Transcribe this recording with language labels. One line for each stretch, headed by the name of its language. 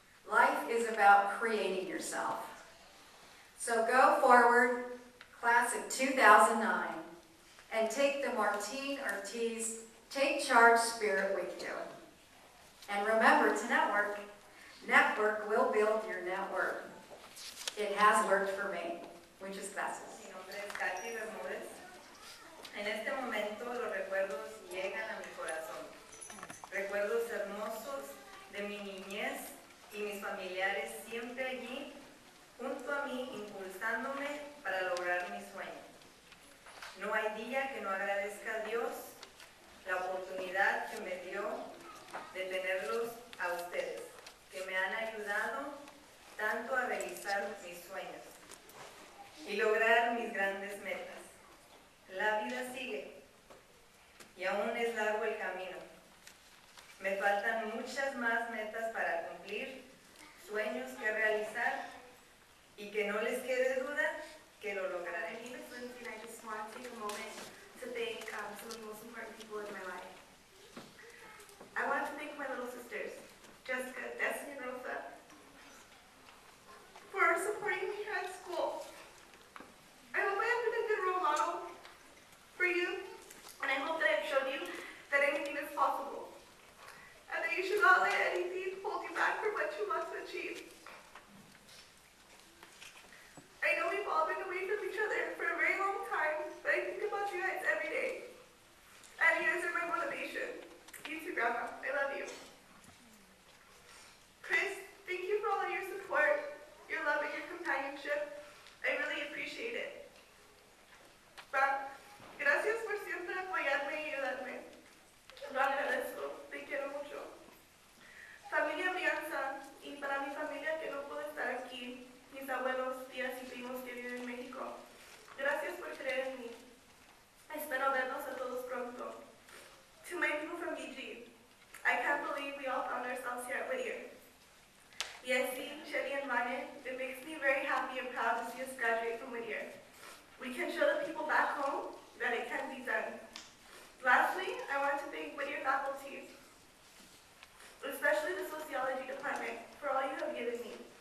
English: Life is about creating yourself. So go forward, class of 2009, and take the Martine Ortiz Take Charge spirit with you. And remember to network. Network will build your network. It has worked for me.
Spanish: Muchas gracias. Mi nombre es Katy Bermúdez. En este momento los recuerdos llegan a mi corazón. Recuerdos hermosos de mi niñez y mis familiares siempre allí, junto a mí, impulsándome para lograr mi sueño. No hay día que no agradezca a Dios la oportunidad que me dio de tenerlos a ustedes, que me han ayudado tanto a realizar mis sueños y lograr mis grandes metas. La vida sigue y aún es largo el camino. Me faltan muchas más metas para cumplir, sueños que realizar y que no les quede duda que lo lograré.
English: My name is Lindsay, and I just want to take a moment to thank some of the most important people in my life. I want to thank my little sisters, Jessica, Destiny, and Rosa, for supporting me here at school. I hope I have been a good role model for you, and I hope that I've showed you that anything is possible, and that you should not let anything hold you back from what you want to achieve. I know we've all been away from each other for a very long time, but I think about you guys every day. And you guys are my motivation. You too, Grandma. I love you. Chris, thank you for all of your support, your love, and your companionship. I really appreciate it.
Spanish: Pa, gracias por siempre apoyarme y ayudarme. Lo agradezco. Te quiero mucho. Familia Brianza, y para mi familia que no puede estar aquí, mis abuelos, tías y primos que viven en México, gracias por creer en mí. Espero vernos a todos pronto.
English: To my people from UG, I can't believe we all found ourselves here at Whittier. Yesi, Shelly, and Vanya, it makes me very happy and proud to see us graduate from Whittier. We can show the people back home that it can be done. Lastly, I want to thank Whittier faculty, especially the sociology department, for all you have given me.